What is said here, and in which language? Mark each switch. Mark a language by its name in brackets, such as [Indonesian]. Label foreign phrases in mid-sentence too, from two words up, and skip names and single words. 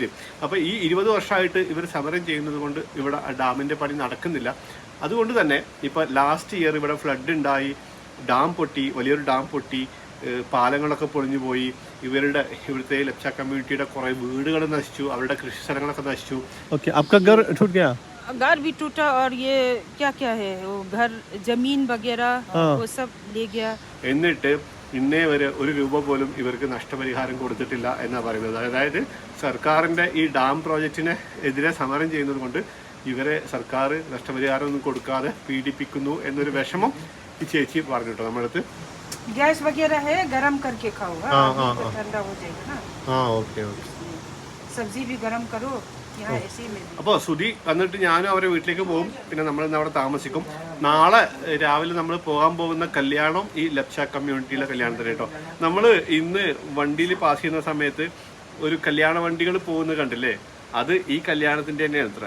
[Malayalam] അപ്പോൾ ഈ 20 വർഷമായിട്ട് ഇവർ സമരം ചെയ്യുന്നത് കൊണ്ട് ഇവിടെ ഡാമിൻ്റെ പണി നടക്കുന്നില്ല. അതുകൊണ്ട് തന്നെ ഇപ്പോൾ [English] last year [Malayalam] ഇവിടെ ഫ്ലഡ് ഉണ്ടായി, ഡാം പൊട്ടി, വലിയൊരു ഡാം പൊട്ടി, പാലങ്ങളൊക്കെ പൊളിഞ്ഞു പോയി, ഇവിടുത്തെ ലപ്ച കമ്മ്യൂണിറ്റിയുടെ കുറേ വീടുകൾ നശിച്ചു, അവരുടെ കൃഷി സ്ഥലങ്ങളൊക്കെ നശിച്ചു. ഓക്കെ, [Hindi] आपका घर टूट गया? घर भी टूटा और ये क्या क्या है वो घर जमीन वगैरह वो सब ले गया. [Malayalam] എന്നിട്ട് ഇന്നേ വരെ ഒരു രൂപ പോലും ഇവർക്ക് നഷ്ടപരിഹാരം കൊടുത്തിട്ടില്ല എന്നാണ് പറയുന്നത്. അതായത് സർക്കാരിൻ്റെ ഈ [English] dam project [Malayalam] എതിരെ സമരം ചെയ്യുന്നത് കൊണ്ട് ഇവരെ സർക്കാർ നഷ്ടപരിഹാരം ഒന്നും കൊടുക്കാതെ പീഡിപ്പിക്കുന്നു എന്നൊരു വിഷമം ഈ ചേച്ചി പറഞ്ഞു കേട്ടോ നമ്മളടുത്ത്. [Hindi] गैस वगैरह है, गरम करके खाओ, ठंडा हो जाएगा ना. [Malayalam] ഓക്കെ ഓക്കെ. [Hindi] सब्जी भी गरम करो यहाँ ऐसे में. [Malayalam] അപ്പോൾ സുധി വന്നിട്ട് ഞാനും അവരെ വീട്ടിലേക്ക് പോകും. പിന്നെ നമ്മളിന്ന് അവിടെ താമസിക്കും. നാളെ രാവിലെ നമ്മൾ പോകാൻ പോകുന്ന കല്യാണം ഈ ലപ്ച കമ്മ്യൂണിറ്റിയിലെ കല്യാണത്തിന് കേട്ടോ. നമ്മൾ ഇന്ന് വണ്ടിയിൽ പാസ് ചെയ്യുന്ന സമയത്ത് ഒരു കല്യാണ വണ്ടികൾ പോകുന്നത് കണ്ടില്ലേ, അത് ഈ കല്യാണത്തിൻ്റെ തന്നെയാണ് അത്ര.